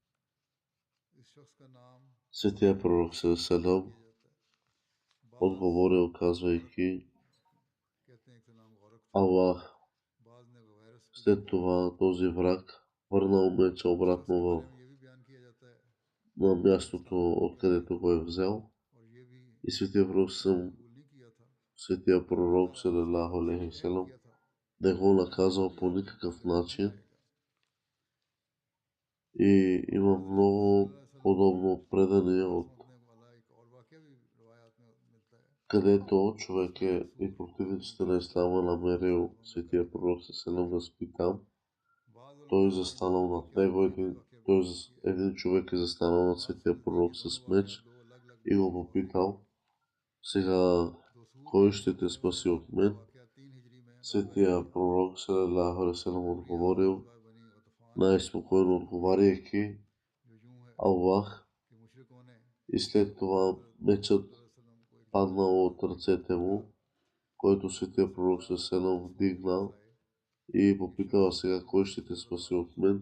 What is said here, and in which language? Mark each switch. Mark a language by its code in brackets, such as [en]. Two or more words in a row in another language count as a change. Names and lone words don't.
[bg] Светия пророк Салам отговорил, казвайки: Аллах. След това този враг върнал меча обратно на мястото, откъдето го е взел. И светия пророк [ar] صلى الله عليه وسلم [bg] не го наказал по никакъв начин. И има много подобно предание, където човек е и противниците на ислама намерил светия пророк салалаху да спи там. Той застанал над него, един човек е застанал над светия пророк с меч и го попитал: сега кой ще те спаси от мен? Светия пророк [ar] صلى الله عليه وسلم [bg] отговорил, най-спокойно отговаряйки: Аллах. И след това мечът паднал от ръцете му, който светия пророк [ar] صلى الله عليه وسلم [bg] вдигнал и попитал: сега кой ще те спаси от мен?